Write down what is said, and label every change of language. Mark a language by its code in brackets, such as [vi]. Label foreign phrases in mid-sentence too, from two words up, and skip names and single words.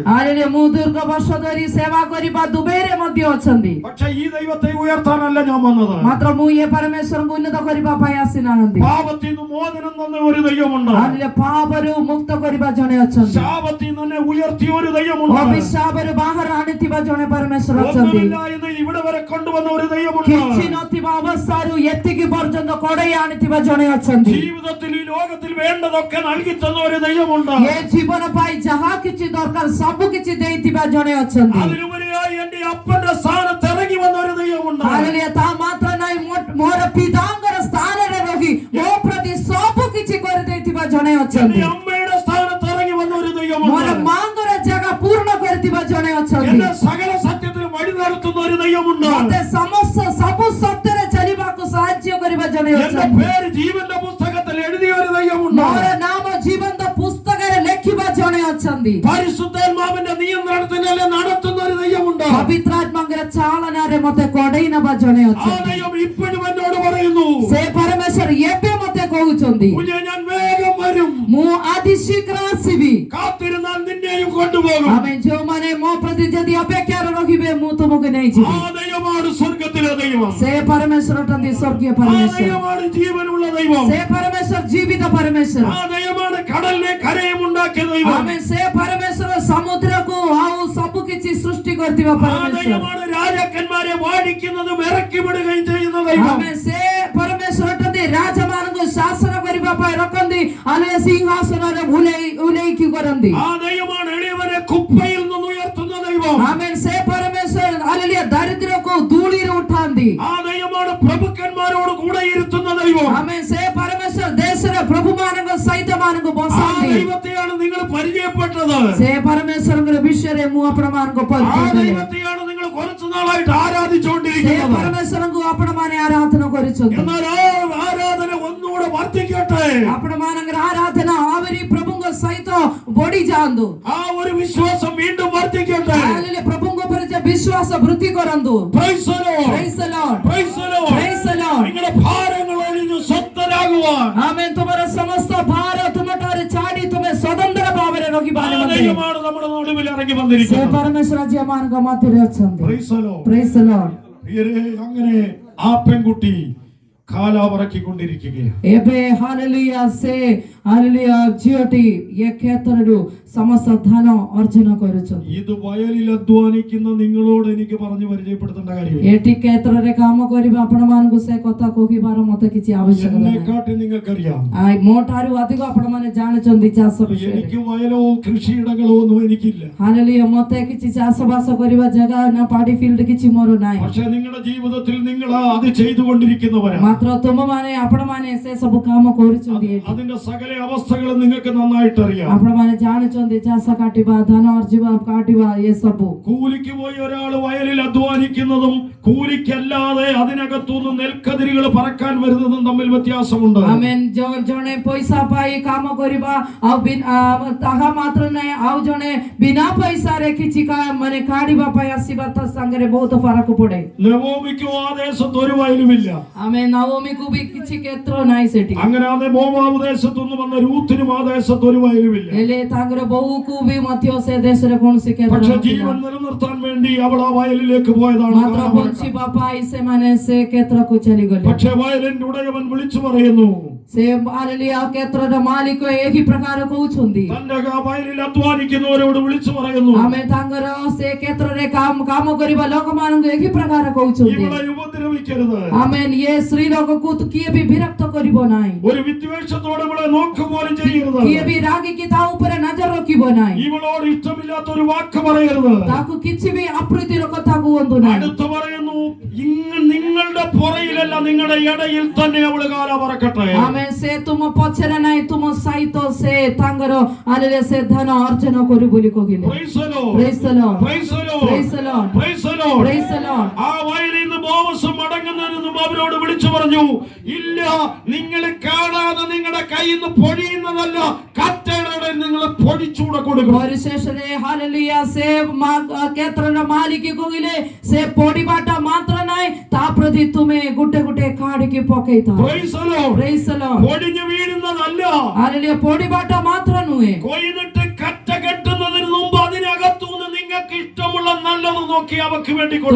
[or] ହାଲେଲୁୟା ମୁଁ ଦୀର୍ଘ ବର୍ଷ ଧରି ସେବା କରିବା ଦୁବାଇରେ ମଧ୍ୟ ଅଛନ୍ତି. [ml] പക്ഷേ ഈ ദൈവത്തെ ഉയർത്താനല്ല ഞാൻ വന്നത്. [or] ମାତ୍ର ମୁଁ ଏ ପରମେଶ୍ୱରଙ୍କୁ ଉନ୍ନତ କରିବା ପାଇଁ ଆସିନାହାନ୍ତି. [ml] പാപത്തിൽ നിന്ന് മോചനം തന്ന ഒരു ദൈവമുണ്ട്. [or] ହାଲେଲୁୟା ପାପରୁ ମୁକ୍ତ କରିବା ଜଣେ ଅଛନ୍ତି. [ml] ശാപത്തിൽ നിന്ന് ഉയർത്തിയ ഒരു ദൈവമുണ്ട്. [or] ଅଭିଶାପରୁ ବାହାର ଆଣିଥିବା ଜଣେ ପରମେଶ୍ୱର ଅଛନ୍ତି. [ml] ഒന്നുമില്ല എന്ന് ഇവിടെ വരെ കൊണ്ടുവന്ന ഒരു ദൈവമുണ്ട്. [or] କିଛି ନଥିବା ଅବସ୍ଥାରୁ ଏତିକି ପର୍ଯ୍ୟନ୍ତ କଡ଼େଇ ଆଣିଥିବା ଜଣେ ଅଛନ୍ତି. [ml] ജീവിതത്തിൽ ഈ ലോകത്തിൽ വേണ്ടതൊക്കെ നൽകി തന്ന ഒരു ദൈവമുണ്ട്. [or] ଏ ଜୀବନ ପାଇଁ ଯାହା କିଛି ଦରକାର ସବୁ କିଛି ଦେଇଥିବା ଜଣେ ଅଛନ୍ତି. [ml] അതിലുപരിയായി എന്റെ അപ്പന്റെ സ്ഥാനത്ത് ഇറങ്ങി വന്ന ഒരു ദൈവമുണ്ട്. [or] ହାଲେଲୁୟା ତା ମାତ୍ର ନାହିଁ ମୋର ପିତାଙ୍କର ସ୍ଥାନରେ ରହି ମୋ ପ୍ରତି ସବୁ କିଛି କରିଦେଇଥିବା ଜଣେ ଅଛନ୍ତି. [ml] എന്റെ അമ്മയുടെ സ്ഥാനത്ത് ഇറങ്ങി വന്ന ഒരു ദൈവമുണ്ട്. [or] ମୋର ମାଙ୍କର ଜାଗା ପୂର୍ଣ୍ଣ କରିଥିବା ଜଣେ ଅଛନ୍ତି. [ml] എന്നെ സകല സത്യത്തിനും വഴി നടത്തുന്ന ഒരു ദൈവമുണ്ട്. [or] ମୋତେ ସମସ୍ତ ସବୁ ସତ୍ୟରେ ଚାଲିବାକୁ ସାହାଯ୍ୟ କରିବା ଜଣେ [ml] എന്റെ [or] ଅଛନ୍ତି. [ml] പേര് ജീവന്റെ പുസ്തകത്തിൽ എഴുതിയ ഒരു ദൈവമുണ്ട്. [or] ମୋର ନାମ ଜୀବନ୍ତ ପୁସ୍ତକରେ ଲେଖିବା ଜଣେ ଅଛନ୍ତି. [ml] പരിശുദ്ധാത്മാവിന്റെ നിയന്ത്രണത്തിനല്ലേ നടത്തുന്ന ഒരു ദൈവമുണ്ട്. [or] ପବିତ୍ରାତ୍ମାଙ୍କର ଚାଳନାରେ ମୋତେ କଡ଼େଇ ନେବା ଜଣେ [ml] ആ [or] ଅଛନ୍ତି. [ml] ദൈവം ഇപ്പോഴും എന്നോട് പറയുന്നു, [or] ସେ ପରମେଶ୍ୱର ଏବେ ମୋତେ କହୁଛନ୍ତି [ml] കുഞ്ഞേ ഞാൻ വേഗം വരും, [or] ମୁଁ ଆଜି ଶୀଘ୍ର ଆସିବି. [ml] കാത്തിരുന്നാൽ നിന്നെയും കൊണ്ടുപോകും. [or] ଆମେ ଯେଉଁମାନେ ମୋ ପ୍ରତି ଯଦି ଅପେକ୍ଷାରେ ରହିବେ ମୁଁ ତୁମକୁ [ml] ആ [or] ନେଇଯିବି. [ml] ദൈവമാണ് സ്വർഗത്തിലെ ദൈവം. [or] ସେ ପରମେଶ୍ୱର ଅଟନ୍ତି ସ୍ୱର୍ଗୀୟ [ml] ആ [or] ପରମେଶ୍ୱର. [ml] ദൈവമാണ് ജീവനുള്ള ദൈവം. [or] ସେ ପରମେଶ୍ୱର ଜୀବିତ ପରମେଶ୍ୱର. [ml] ആ ദൈവമാണ് കടലിനെ കരയും ഉണ്ടാക്കിയ ദൈവം. [or] ଆମେ ସେ ପରମେଶ୍ୱର ସମୁଦ୍ରକୁ ଆଉ ସବୁ କିଛି ସୃଷ୍ଟି କରିଥିବା [ml] ആ [or] ପରମେଶ୍ୱର. [ml] ദൈവമാണ് രാജാക്കന്മാരെ വാഴിക്കുന്നതും ഇറക്കി വിടുകയും ചെയ്യുന്ന ദൈവം. [or] ଆମେ ସେ ପରମେଶ୍ୱର ଅଟନ୍ତି ରାଜାମାନଙ୍କୁ ଶାସନ କରିବା ପାଇଁ ରଖନ୍ତି ଆମେ ସିଂହାସନରେ ଉଲେଇକି କରନ୍ତି. [ml] ആ ദൈവമാണ് എളിയവരെ കുപ്പയിൽ നിന്ന് ഉയർത്തുന്ന ദൈവം. [or] ଆମେ ସେ ପରମେଶ୍ୱର ହାଲେଲୁୟା ଦାରିଦ୍ର୍ୟକୁ ଧୂଳିରେ ଉଠାନ୍ତି. [ml] ആ ദൈവമാണ് പ്രഭുക്കന്മാരോട് കൂടെ ഇരുത്തുന്ന ദൈവം. [or] ଆମେ ସେ ପରମେଶ୍ୱର ଦେଶର ପ୍ରଭୁମାନଙ୍କ ସହିତ ମାନଙ୍କୁ [ml] ആ [or] ବସାନ୍ତି. [ml] ദൈവത്തെയാണ് നിങ്ങൾ പരിചയപ്പെട്ടത്. [or] ସେ ପରମେଶ୍ୱରଙ୍କ ବିଷୟରେ ମୁଁ ଆପଣମାନଙ୍କୁ [ml] ആ [or] ପରିଚୟ ଦେଲି. [ml] ദൈവത്തെയാണ് നിങ്ങൾ കുറച്ചു നാളായിട്ട് [or] ସେ [ml] ആരാധിച്ചുകൊണ്ടിരിക്കുന്നത്. [or] ପରମେଶ୍ୱରଙ୍କୁ ଆପଣମାନେ ଆରାଧନା କରୁଛନ୍ତି. [ml] എന്നാൽ ആ ആരാധന ഒന്നുകൂടെ വർദ്ധിക്കട്ടെ. [or] ଆପଣମାନଙ୍କର ଆରାଧନା ଆହୁରି ପ୍ରଭୁଙ୍କ ସହିତ ବଢି ଯାଆନ୍ତୁ. [ml] ആ ഒരു വിശ്വാസം വീണ്ടും വർദ്ധിക്കട്ടെ. [or] ହାଲେଲୁୟା ପ୍ରଭୁଙ୍କ ଉପରେ ଯେ ବିଶ୍ୱାସ ବୃଦ୍ଧି କରନ୍ତୁ. [en] Praise the Lord. Praise the Lord. Praise the Lord. Praise the Lord. [ml] നിങ്ങളുടെ ഭാരങ്ങൾ ഒഴിഞ്ഞ് സ്വസ്ഥരാകുവാൻ ആമേൻ. [or] ତୁମର ସମସ୍ତ ଭାର ତୁମଠାରୁ ଛାଡ଼ି ତୁମେ ସ୍ୱତନ୍ତ୍ର ଭାବରେ [ml] ആ [or] ରହିବା ନିମନ୍ତେ [ml] ദൈവമാണ് നമ്മുടെ നടുവിൽ ഇറങ്ങി [or] ସେ [ml] വന്നിരിക്കുന്നത്. [or] ପରମେଶ୍ୱର ଆଜି ଆମମାନଙ୍କ ମଧ୍ୟରେ ଅଛନ୍ତି. [en] Praise the Lord. Praise the Lord. [ml] പ്രിയരേ, അങ്ങനെ ആ പെൺകുട്ടി കാലാവറക്കിക്കൊണ്ടിരിക്കുകയാണ്. [or] ଏବେ ହାଲେଲୁୟା ସେ ହାଲେଲୁୟା ଝିଅଟି ଏ କ୍ଷେତ୍ରରୁ ସମସ୍ତ ଧନ ଅର୍ଜନ କରୁଛନ୍ତି. [ml] ഇത് വയലിൽ അധ്വാനിക്കുന്ന നിങ്ങളോട് എനിക്ക് പറഞ്ഞു പരിചയപ്പെടുത്തേണ്ട കാര്യമില്ല. [or] ଏଠି କ୍ଷେତ୍ରରେ କାମ କରିବା ଆପଣମାନଙ୍କୁ ସେ କଥା କହିବାର ମତେ କିଛି ଆବଶ୍ୟକତା ନାହିଁ. [ml] എന്നെക്കാട്ടി നിങ്ങൾക്കറിയാം. [or] ମୋ ଠାରୁ ଅଧିକ ଆପଣମାନେ ଜାଣିଛନ୍ତି ଚାଷ ବିଷୟରେ. [ml] എനിക്ക് വയലോ കൃഷിയിടങ്ങളോ ഒന്നും എനിക്കില്ല. [or] ହାଲେଲୁୟା ମତେ କିଛି ଚାଷବାସ କରିବା ଜାଗା ନା [en] paddy field [or] କିଛି ମୋର ନାହିଁ. [ml] പക്ഷെ നിങ്ങളുടെ ജീവിതത്തിൽ നിങ്ങൾ അത് ചെയ്തുകൊണ്ടിരിക്കുന്നവരാണ്. [or] ମାତ୍ର ତୁମମାନେ ଆପଣମାନେ ସେ ସବୁ କାମ କରୁଛନ୍ତି. ଏଠି [ml] അതിന്റെ സകല അവസ്ഥകളും നിങ്ങൾക്ക് നന്നായിട്ട് അറിയാം. [or] ଆପଣମାନେ ଜାଣିଛନ୍ତି ଚାଷ କାଟିବା ଧାନ ଅର୍ଜିବା କାଟିବା ଏସବୁ. [ml] കൂലിക്ക് പോയി ഒരാൾ വയലിൽ അധ്വാനിക്കുന്നതും കൂലിക്കല്ലാതെ അതിനകത്തുനിന്ന് നെൽക്കതിരുകൾ പറക്കാൻ വരുന്നതും തമ്മിൽ വ്യത്യാസമുണ്ട്. [or] ଆମେନ୍. ଜଣେ ପଇସା ପାଇ କାମ କରିବା ଆଉ ତାହା ମାତ୍ର ନାହିଁ, ଆଉ ଜଣେ ବିନା ପଇସାରେ କିଛି ମାନେ କାଢିବା ପାଇଁ ଆସିବା ତା ସାଙ୍ଗରେ ବହୁତ ଫରକ ପଡେ. [ml] നവോമിക്കും ആ ദേശത്ത് ഒരു വയലുമില്ല. [or] ଆମେ ନବମୀକୁ ବି କିଛି କ୍ଷେତ୍ର ନାହିଁ ସେଠି. [ml] അങ്ങനെ ആ മോവാബ് ദേശത്തുനിന്ന് വന്ന രൂത്തിനും ആ ദേശത്ത് ഒരു വയലുമില്ല. [or] ହେଲେ ତାଙ୍କର ବୋହୂକୁ ବି ମଧ୍ୟ ସେ ଦେଶରେ କୌଣସି କ୍ଷେତ୍ର [ml] പക്ഷെ [or] ନଥିଲା. [ml] ജീവൻ നിലനിർത്താൻ വേണ്ടി അവൾ ആ വയലിലേക്ക് പോയതാണ്. [or] ମାତ୍ର ବଞ୍ଚିବା ପାଇଁ ସେମାନେ ସେ କ୍ଷେତ୍ରକୁ ଚାଲିଗଲେ. [ml] പക്ഷെ വയലിന്റെ ഉടയവൻ വിളിച്ചു പറയുന്നു, [or] ସେ ହାଲେଲୁୟା କ୍ଷେତ୍ରର ମାଲିକ ଏହି ପ୍ରକାର କହୁଛନ୍ତି. [ml] തന്റെ വയലിൽ അധ്വാനിക്കുന്നവരോട് വിളിച്ചു പറയുന്നു, [or] ଆମେ ତାଙ୍କର ସେ କ୍ଷେତ୍ରରେ କାମ କରିବା ଲୋକମାନଙ୍କୁ ଏହି ପ୍ରକାର କହୁଛନ୍ତି. [ml] ഇവളെ ഉപദ്രവിക്കരുത്. [or] ଆମେନ୍. ଏ ସ୍ତ୍ରୀ ଲୋକକୁ କିଏ ବି ବିରକ୍ତ କରିବ ନାହିଁ. [ml] ഒരു വിദ്വേഷത്തോടെ ഇവളെ നോക്കുക പോലും ചെയ്യരുത്. [or] କିଏ ବି ରାଗିକି ତା ଉପରେ ନଜର ରଖିବ ନାହିଁ. [ml] ഇവളോട് ഇഷ്ടമില്ലാത്ത ഒരു വാക്ക് പറയരുത്. [or] ତାକୁ କିଛି ବି ଅପ୍ରୀତିର କଥା କୁହନ୍ତୁ ନାହିଁ. [ml] അടുത്ത് പറയുന്നു, നിങ്ങളുടെ നിങ്ങളുടെ പുറയിലല്ല നിങ്ങളുടെ ഇടയിൽ തന്നെ അവള് കാല പറക്കട്ടെ. [en] Amen. [or] Se ତୁମ ପଛରେ ନାହିଁ ତୁମ ସହିତ ସେ ତାଙ୍କର ଆଲେଲେ ସେ ଧନ ଅର୍ଜନ କରୁ ବୋଲି କହିଲେ. [en] Praise the Lord. Praise the Lord. Praise the Lord. Praise the Lord. Praise the Lord. Praise the Lord. [ml] ആ വയലിൽ നിന്ന് ബോവസ് മടങ്ങുന്നതിനും അവരോട് വിളിച്ചു പറഞ്ഞു, ഇല്ല, നിങ്ങൾ കാണാതെ നിങ്ങളുടെ കയ്യിൽ നിന്ന് പൊഴിയുന്നതല്ല, കറ്റകളുടെ നിങ്ങൾ പൊടിച്ചൂടെ കൊടുക്കണം. [or] ପରିଶେଷରେ ହାଲେଲୁୟା ସେ କ୍ଷେତ୍ରର ମାଲିକ କହିଲେ ସେ ପଡ଼ିବାଟା ମାତ୍ର ନାହିଁ, ତା ପ୍ରତି ତୁମେ ଗୋଟେ ଗୋଟେ କାଢିକି ପକେଇଥାଅ. [en] Praise the Lord. Praise the Lord. [ml] പൊടിഞ്ഞു വീഴുന്നതല്ല, [or] ହାଲେଲୁୟା ପଡ଼ିବାଟା ମାତ୍ର ନୁହେଁ. [ml] കൊയ്തിട്ട് കറ്റ കെട്ടുന്നതിന് മുമ്പ് അതിനകത്തുനിന്ന് നിങ്ങൾക്ക് ഇഷ്ടമുള്ള നല്ലത് നോക്കി അവർക്ക് വേണ്ടി കൊടുക്കണം.